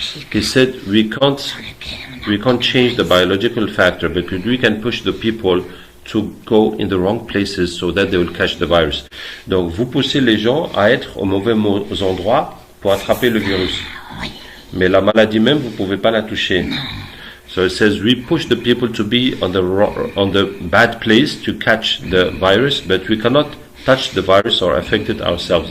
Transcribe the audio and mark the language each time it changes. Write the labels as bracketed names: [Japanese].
[English] He said we can't change the biological factor, but we can push the people to go in the wrong places so that they will catch the virus. [French] Donc vous poussez les gens à être aux mauvais endroits pour attraper le virus. Mais la maladie même, vous pouvez pas la toucher. [English] So it says we push the people to be on the bad place to catch the virus, but we cannot touch the virus or affect it ourselves.